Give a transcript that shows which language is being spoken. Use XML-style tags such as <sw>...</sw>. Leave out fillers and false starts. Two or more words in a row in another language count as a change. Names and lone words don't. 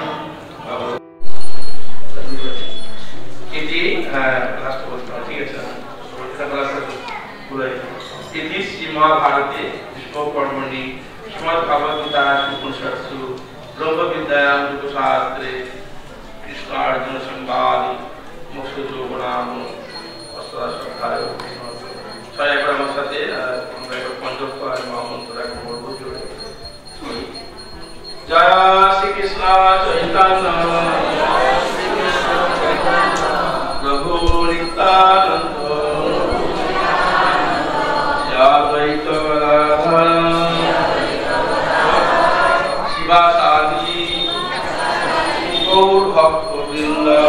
<sa>इति इति श्रीमद्भारते विष्णुपर्वणि श्रीमद्भगवद्गीतासु उपनिषत्सु ब्रह्मविद्यायां योगशास्त्रे कृष्णार्जुन संवादे मोक्षयोगो नाम अष्टादशोऽध्याय।</sa> <bn>সবাই একবার আমার সাথে আমরা একবার পঞ্চদশ মহামন্ত্র একবার বলবো জোরে। জয় শ্রীকৃষ্ণ চৈতন্য প্রভু নিত্যানন্দ শ্রীঅদ্বৈত গদাধর শিবাসাদি গৌর ভক্তবৃন্দ।</bn>